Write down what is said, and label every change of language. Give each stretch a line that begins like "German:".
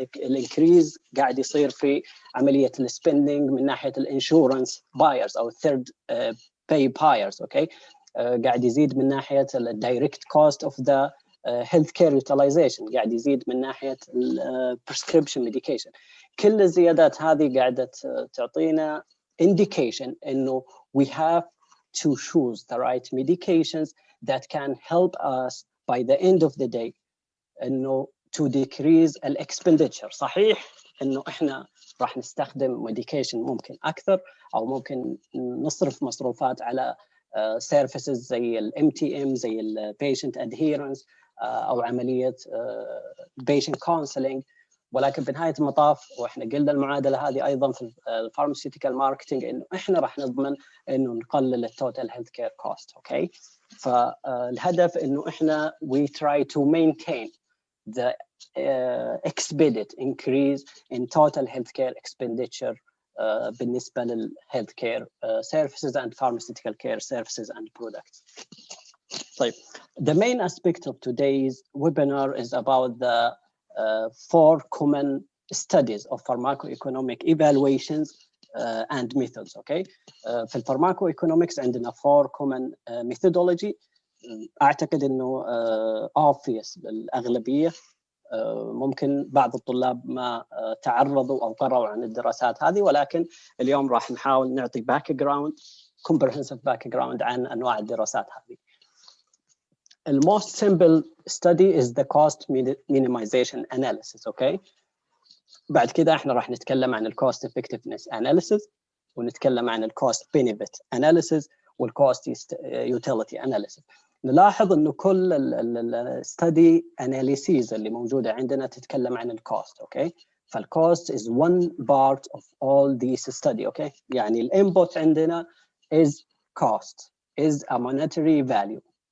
Arabic: الانكريز قاعد يصير في عمليه السبندنج من ناحيه الانشورنس بايرز او الثيرد باي بايرز اوكي قاعد يزيد من ناحيه الدايركت كوست اوف ذا
English: health care utilization،
Arabic: قاعد يزيد من ناحيه
English: prescription medication.
Arabic: كل الزيادات هذه قاعده تعطينا
English: indication انه we have to choose the right medications that can help us by the end of the day انه to decrease expenditure.
Arabic: صحيح انه احنا راح نستخدم medication ممكن اكثر او ممكن نصرف مصروفات على services زي ال MTM زي ال
English: patient adherence
Arabic: او عمليه
English: patient counseling،
Arabic: ولكن بنهايه المطاف واحنا قلنا المعادله هذه ايضا في الفارماسيوتيكال ماركتينج انه احنا راح نضمن انه نقلل التوتال هيلث كير كوست اوكي. فالهدف انه احنا
English: we try to maintain the expected increase in total healthcare expenditure
Arabic: بالنسبه للهيلث كير
English: services and pharmaceutical care services and products. طيب, the main aspect of today's webinar is about the four common studies of pharmacoeconomic evaluations and methods. Okay, في الفارماكوeconomics عندنا four common methodology.
Arabic: أعتقد إنه obvious للأغلبية. ممكن بعض الطلاب ما تعرضوا أو قرأوا عن الدراسات هذه، ولكن اليوم راح نحاول نعطي background
English: comprehensive background
Arabic: عن أنواع الدراسات هذه.
English: The most simple study is the cost minimization analysis. Okay.
Arabic: بعد كده احنا راح نتكلم عن
English: cost effectiveness analysis ونتكلم عن cost benefit analysis cost utility analysis.
Arabic: نلاحظ انه كل study analyses اللي موجودة عندنا تتكلم عن cost.
English: Okay. فالcost is one part of all these study. Okay.
Arabic: يعني الانبوت عندنا
English: is cost is a monetary value.